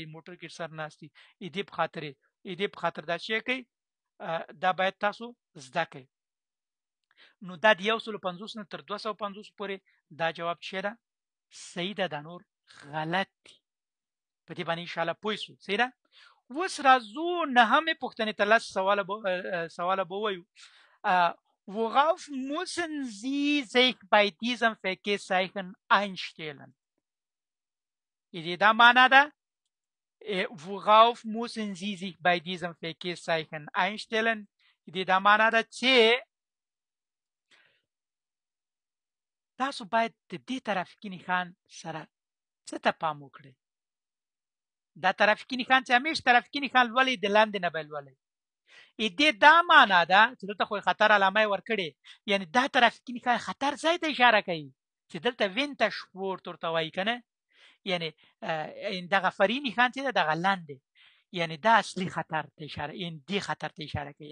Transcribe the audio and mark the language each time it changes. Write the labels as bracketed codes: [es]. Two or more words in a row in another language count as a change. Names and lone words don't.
[ps] موټر کې سر ناستي دې په خاطر دا شی کوي دا باید تاسو زده کوئ. نو دا د 150 نه تر 250 پورې دا جواب چې ده صحیح ده. دا نور غلط دي. په دې باندې ان شاء الله پوه شو. صحیح ده؟ اوس راځو نهمې پوښتنې ته. لس سواله به وایو. [de] Worauf müssen Sie sich bei diesem Verkehrszeichen einstellen? [ps] دا معنا ده [de] worauf müssen Sie sich bei diesem Verkehrszeichen einstellen؟ [ps] دا معنا ده چې تاسو باید د دې ترافیکي نښان سره څه ته پام وکړئ. دا ترافیکي نښان چې همیش ترافیکي نښان لولئ د لاندې نه به لولئ. دې دا معنا ده چې دلته خو خطر علامه یې ورکړې یعنی دا ترافیکي نښان خطر ځای ته اشاره کوي چې دلته وینټشپورت ورته وایي که نه یعنی دغه فرعي نښان چې ده دغه لاندې یعنی دا اصلي خطر ته اشاره یعنی دې خطر ته اشاره کوي.